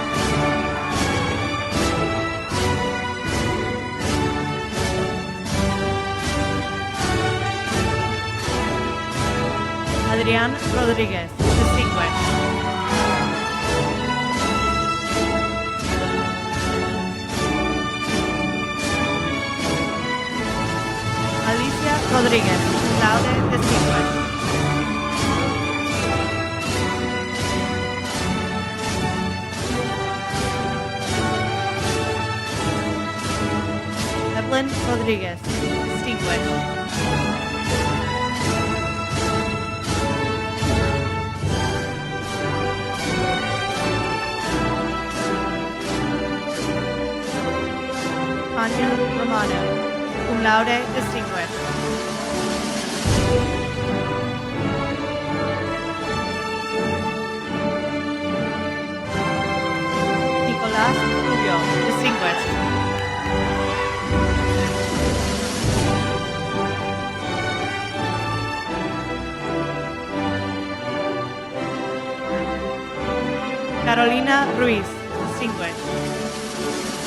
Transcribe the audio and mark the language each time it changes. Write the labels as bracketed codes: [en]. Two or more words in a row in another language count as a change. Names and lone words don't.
[en] Adrián Rodríguez, distinguished. Alicia Rodríguez, [la] cum laude, distinguished. [en] Evelyn Rodríguez, distinguished. [la] Tanya Romano, cum laude, [en] distinguished. Nicolás Rubio, distinguished. Carolina Ruiz, distinguished.